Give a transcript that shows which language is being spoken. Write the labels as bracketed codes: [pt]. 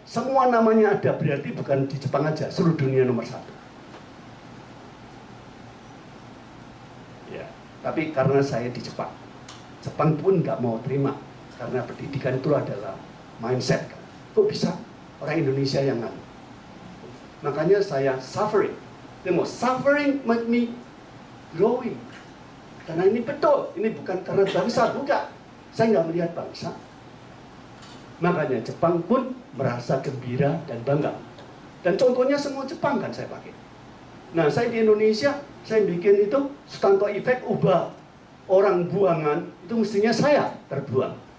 [id] Semua namanya ada, berarti bukan di Jepang aja, seluruh dunia nomor 1. Ya, tapi karena saya di Jepang, Jepang pun nggak mau terima. Karena pendidikan itu adalah mindset. Kok bisa orang Indonesia yang nggak? Makanya saya suffering. [en] Suffering make me growing. [id] Karena ini betul, ini bukan karena bangsa, bukan. Saya nggak melihat bangsa. Makanya Jepang pun merasa gembira dan bangga. Dan contohnya semua Jepang kan saya pakai. Nah, saya di Indonesia, saya bikin itu Sutanto Effect, ubah orang buangan, itu mestinya saya terbuang.